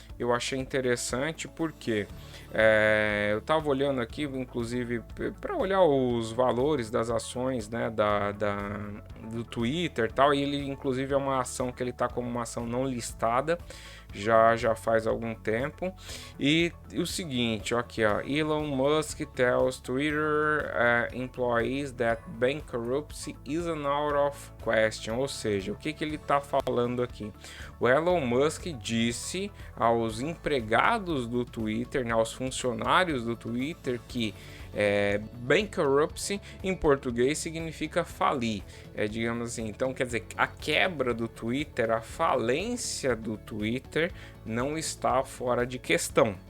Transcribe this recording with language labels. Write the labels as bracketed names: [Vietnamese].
[Portuguese] Eu achei interessante porque eu estava olhando aqui, inclusive, para olhar os valores das ações, né, do Twitter e tal. E ele, inclusive, é uma ação que ele está como uma ação não listada. Já faz algum tempo. E o seguinte, aqui ó, [English] Elon Musk tells Twitter employees that bankruptcy isn't out of question. [Portuguese] Ou seja, o que ele está falando aqui? O Elon Musk disse aos empregados do Twitter, né, aos funcionários do Twitter, que bankruptcy em português significa falir, digamos assim. Então quer dizer, a quebra do Twitter, a falência do Twitter não está fora de questão.